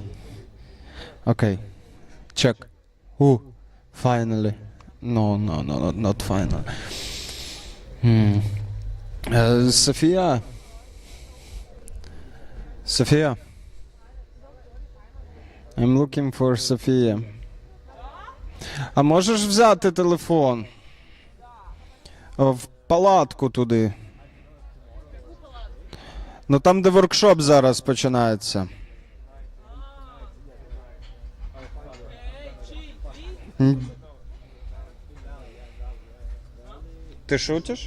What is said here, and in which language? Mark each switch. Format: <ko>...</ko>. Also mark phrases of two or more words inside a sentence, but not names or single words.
<en>Okay. Check. Ooh, finally. No, not finally. Софія. I'm looking for Софія.</en> <uk>А можеш взяти телефон? В палатку туди. Ну там, де воркшоп зараз починається. Ти шутиш?</uk>